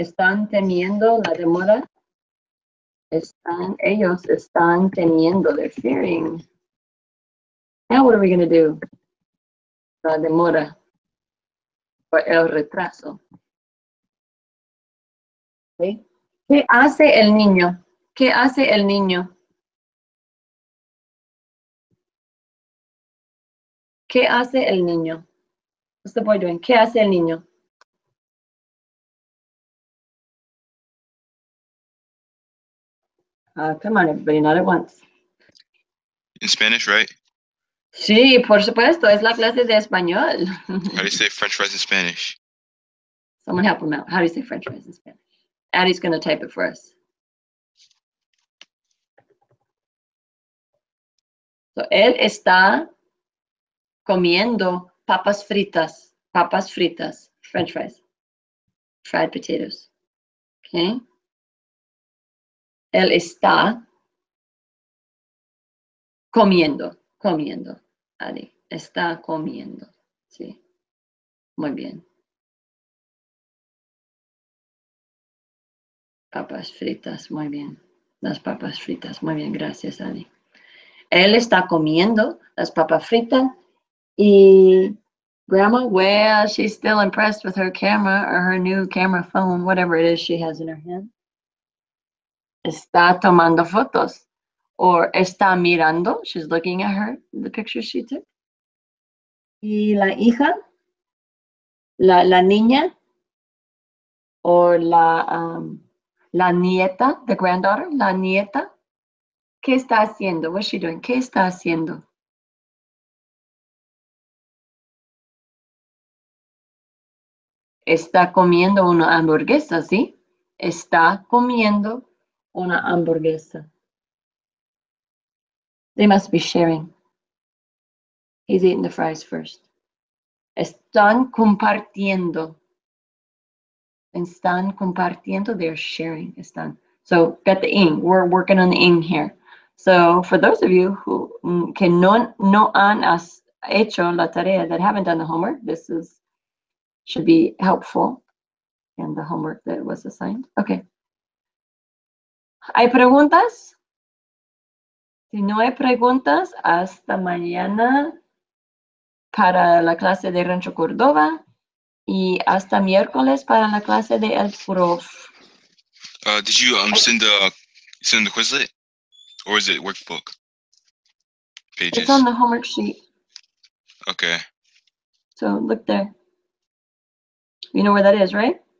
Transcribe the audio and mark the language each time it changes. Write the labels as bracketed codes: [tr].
[es] Están temiendo la demora. Ellos están temiendo, [en] they're fearing. Now what are we going to do? [es] La demora or el retraso. Okay. ¿Qué hace el niño? ¿Qué hace el niño? ¿Qué hace el niño? [en] What's the boy doing? [es] ¿Qué hace el niño? [en] Come on, everybody, not at once. In Spanish, right? [es] Sí, por supuesto, es la clase de español. [en] How do you say French fries in Spanish? Someone help him out. How do you say French fries in Spanish? Addie's going to type it for us. [es] So, él está comiendo papas fritas, [en] French fries, fried potatoes. [es] Okay. Él está comiendo, Adi, está comiendo. Sí, muy bien. Papas fritas, muy bien. Las papas fritas, muy bien, gracias, Adi. Él está comiendo las papas fritas y [en] Grandma, well, she's still impressed with her camera or her new camera phone, whatever it is she has in her hand. [es] Está tomando fotos or está mirando. [en] She's looking at the picture she took. [es] Y la hija, la niña or la nieta, [en] the granddaughter, [es] la nieta, ¿qué está haciendo? [en] What's she doing? [es] ¿Qué está haciendo? Está comiendo una hamburguesa, ¿sí? Está comiendo una hamburguesa. [en] They must be sharing. He's eating the fries first. [es] Están compartiendo. Están compartiendo, [en] they're sharing. [es] Están. [en] So, got the ing. We're working on the ing here. So, for those of you who [es] que no han hecho la tarea, [en] that haven't done the homework, this should be helpful in the homework that was assigned. [es] Okay. ¿Hay preguntas? Si no hay preguntas, hasta mañana para la clase de Rancho Córdoba y hasta miércoles para la clase de El Prof. [en] Did you send the Quizlet, or is it workbook pages? It's on the homework sheet. Okay. So look there. You know where that is, right?